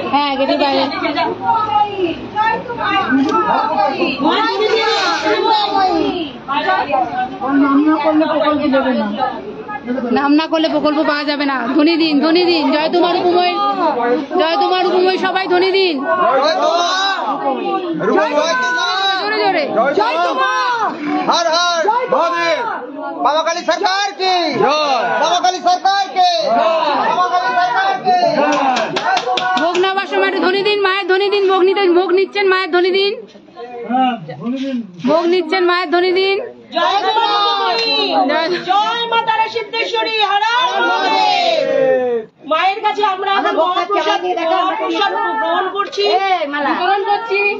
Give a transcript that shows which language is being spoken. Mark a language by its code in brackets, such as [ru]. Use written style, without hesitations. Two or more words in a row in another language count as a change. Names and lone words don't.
[bn] হ্যাঁ, গেটের বাইরে। নাম না করলে প্রকল্প পাওয়া যাবে না। ধ্বনি দিন, ধ্বনি দিন, জয় তোমার রূপময়ী, জয় তোমার রূপময়ী, সবাই ধ্বনি দিন জোরে জোরে। জয় তোমার, [hi] हर हर महादेव, बाबा काली सरकार की जय, बाबा काली सरकार की जय, बाबा काली सरकार की जय। [bn] ভোগ নেওয়ার সময় একটু ধ্বনি দিন, মায়ের ধ্বনি দিন। ভোগ নিচ্ছেন, মায়ের ধ্বনি দিন। ভোগ নিচ্ছেন, মায়ের ধ্বনি দিন। জয় জয় মা তারা সিদ্ধেশ্বরী, [hi] हर हर महादेव। [bn] মায়ের কাছে আমরা এখন মহাপ্রসাদ গ্রহণ করছি, বিতরণ করছি,